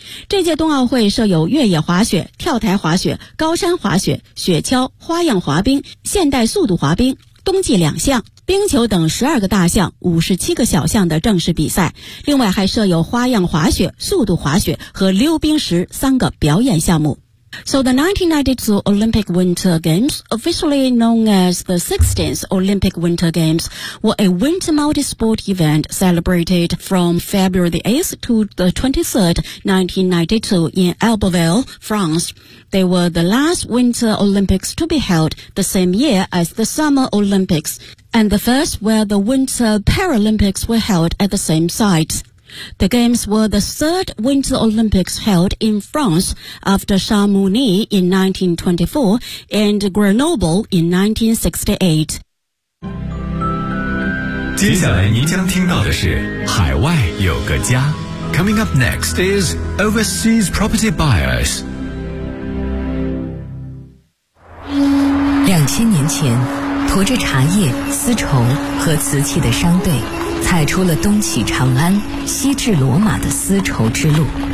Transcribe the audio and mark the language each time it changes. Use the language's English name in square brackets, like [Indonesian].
[Chinese] 这届冬奥会设有越野滑雪、跳台滑雪、高山滑雪、雪橇、花样滑冰、现代速度滑冰、冬季两项、冰球等12个大项、57个小项的正式比赛，另外还设有花样滑雪、速度滑雪和溜冰石3个表演项目。 [English] So the 1992 Olympic Winter Games, officially known as the 16th Olympic Winter Games, were a winter multi-sport event celebrated from February 8th to the 23rd, 1992 in Albertville, France. They were the last Winter Olympics to be held the same year as the Summer Olympics, and the first where the Winter Paralympics were held at the same site. The Games were the third Winter Olympics held in France after Chamonix in 1924 and Grenoble in 1968. [Chinese] 接下来您将听到的是海外有个家。 [English] Coming up next is Overseas Property Buyers. [Chinese] 2000年前，驮着茶叶、丝绸和瓷器的商队踩出了东起长安、西至罗马的丝绸之路。